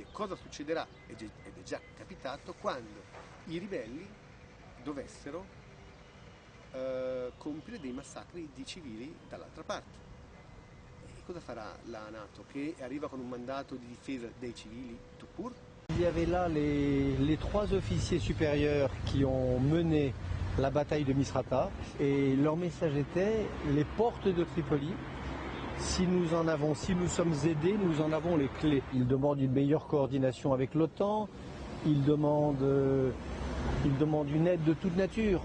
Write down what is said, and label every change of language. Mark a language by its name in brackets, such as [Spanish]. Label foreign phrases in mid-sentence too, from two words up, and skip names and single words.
[Italian] Cosa succederà, ed è già capitato, quando i ribelli dovessero compiere dei massacri di civili dall'altra parte? E cosa farà la NATO, che arriva con un mandato di difesa dei civili [French] tout court? Il y avait là les 3 officiers supérieurs qui ont mené la bataille de Misrata, et leur message était: les portes de Tripoli, si nous sommes aidés, nous en avons les clés. Ils demandent une meilleure coordination avec l'OTAN, ils demandent une aide de toute nature.